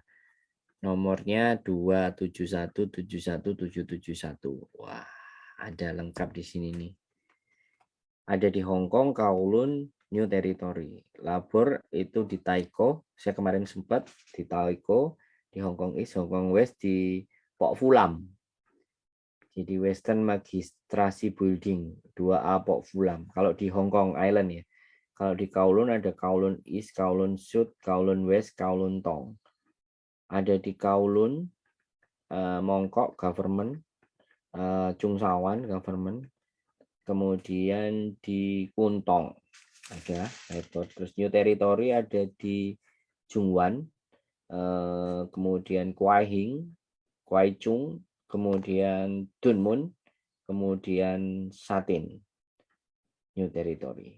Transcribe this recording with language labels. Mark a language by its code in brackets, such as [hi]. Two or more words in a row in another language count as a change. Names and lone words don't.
[id] Nomornya 271717771. Wah, ada lengkap di sini nih. Ada di Hong Kong, Kowloon, New Territory. Labor itu di Taiko. Saya kemarin sempat di Taiko, di Hong Kong East, Hong Kong West, di Pok Fulam. Jadi Western Magistrasi Building 2A Pok Fulam. Kalau di Hong Kong Island ya. Kalau di Kowloon ada Kowloon East, Kowloon South, Kowloon West, Kowloon Tong. Ada di Kowloon, Mongkok Government, Chung Sawan Government, kemudian di Kuntong ada airport, terus New Territory ada di Jungwan, kemudian Kwai Hing, Kwai Chung, kemudian Dunmun, kemudian Satin, New Territory.